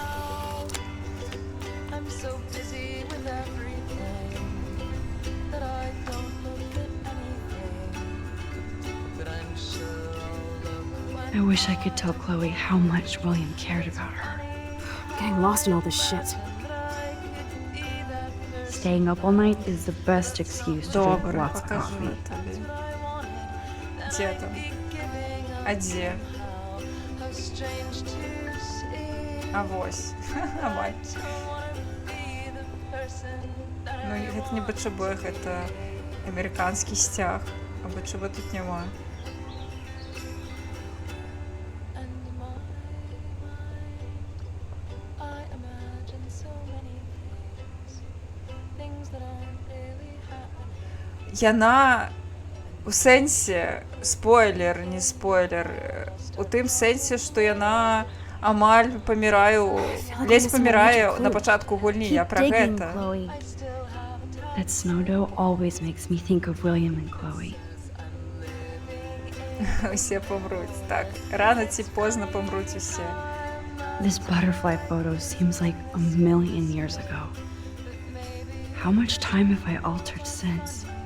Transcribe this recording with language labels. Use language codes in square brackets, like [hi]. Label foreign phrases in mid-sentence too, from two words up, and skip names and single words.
[en] I wish I could tell Chloe how much William cared about her. I'm getting lost in all this shit. Staying up all night is the best excuse to drink [uk] Добре, [en] lots of [uk] покажу [en] coffee. [uk] тобі. Де там? А де? [be] А вось. Авай. Ну, гэта не БЧБ, гэта амерыканскі сцяг. А БЧБ тут няма. Яна у сэнсе спойлер, не спойлер, у тым сэнсе, што яна амаль паміраю, ледзь памірае на пачатку гульні, я пра [en] digging, [be] гэта. [en] Chloe. That snow dough always makes me think of William and Chloe. [be] Усе помруць. Так, рано ці позна помруць усе. [en] This butterfly photo seems like a million years ago. How much time have I altered since?